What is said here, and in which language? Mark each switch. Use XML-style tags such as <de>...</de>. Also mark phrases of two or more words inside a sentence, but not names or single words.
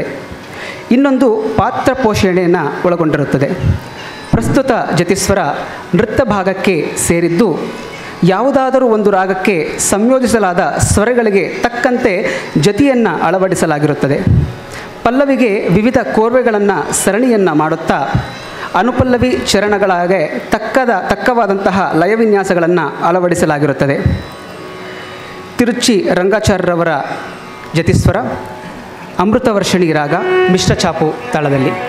<kn>ಇನ್ನೊಂದು ಪಾತ್ರ ಪೋಷಣೆಯನ್ನು ಒಳಗೊಂಡಿರುತ್ತದೆ. ಪ್ರಸ್ತುತ ಜತಿಸ್ವರ ನೃತ್ಯ ಭಾಗಕ್ಕೆ ಸೇರಿದ್ದು, ಯಾವುದಾದರೂ ಒಂದು ರಾಗಕ್ಕೆ ಸಂಯೋಜಿಸಲಾದ ಸ್ವರಗಳಿಗೆ ತಕ್ಕಂತೆ ಜತಿಯನ್ನು ಅಳವಡಿಸಲಾಗಿರುತ್ತದೆ. ಪಲ್ಲವಿಗೆ ವಿವಿಧ ಕೋರ್ವೆಗಳನ್ನು ಸರಣಿಯನ್ನು ಮಾಡುತ್ತಾ ಅನುಪಲ್ಲವಿ ಚರಣಗಳಾಗೆ ತಕ್ಕವಾದಂತಹ ಲಯವಿನ್ಯಾಸಗಳನ್ನು ಅಳವಡಿಸಲಾಗಿರುತ್ತದೆ. ತಿರುಚಿ ರಂಗಾಚಾರ್ಯರವರ ಜತಿಸ್ವರ ಅಮೃತವರ್ಷಿಣಿ ರಾಗ ಮಿಶ್ರ ಚಾಪು ತಾಳದಲ್ಲಿ.</kn>